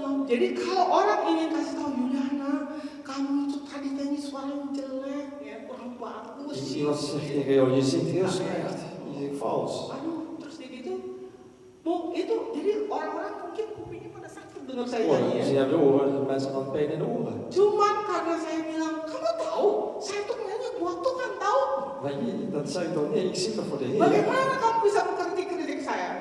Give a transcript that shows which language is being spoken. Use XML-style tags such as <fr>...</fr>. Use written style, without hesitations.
<id>Jadi kalau orang ingin kasih tahu Yuliana, kamu itu tadi nyanyi suara yang jelek, ya kurang bagus.</id> <nl>Iemand zegt tegen jou, je zingt heel slecht, je zingt vals.</nl> <id>Aduh, terus dia gitu, itu jadi orang-orang mungkin kupingnya pada sakit dengar saya Oh, nyanyi ya.</id> <nl>ze hebben oren, mensen dan pijn in de oren.</nl> <id>Cuman karena saya bilang, kamu tahu, saya tuh nyanyi buat Tuhan tahu.</id> <nl>Maar dat zei ik toch, nee, ik zing toch voor de Heer.</nl> <id>Bagaimana kamu bisa mengkritik saya?</id>